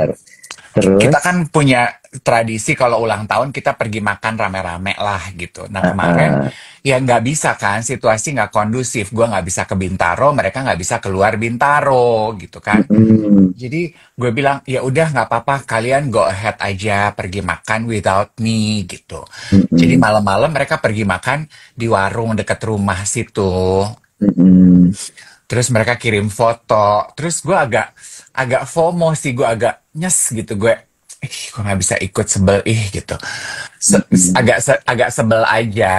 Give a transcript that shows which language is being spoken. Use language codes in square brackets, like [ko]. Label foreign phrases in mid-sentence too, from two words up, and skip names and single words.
[id] Kita Terus? kan punya tradisi kalau ulang tahun kita pergi makan rame-rame lah gitu. Nah kemarin Uh-uh. ya nggak bisa kan, situasi nggak kondusif. Gue nggak bisa ke Bintaro, mereka nggak bisa keluar Bintaro gitu kan. Mm-mm. Jadi gue bilang ya udah nggak apa-apa, kalian [en] go ahead [id] aja pergi makan [en] without me [id] gitu. Jadi Mm-mm. malam-malam mereka pergi makan di warung dekat rumah situ. Mm-mm. Terus mereka kirim foto. Terus gue agak agak FOMO sih, gue agak nyes gitu gue. kok nggak bisa ikut sebel gitu. Agak sebel aja.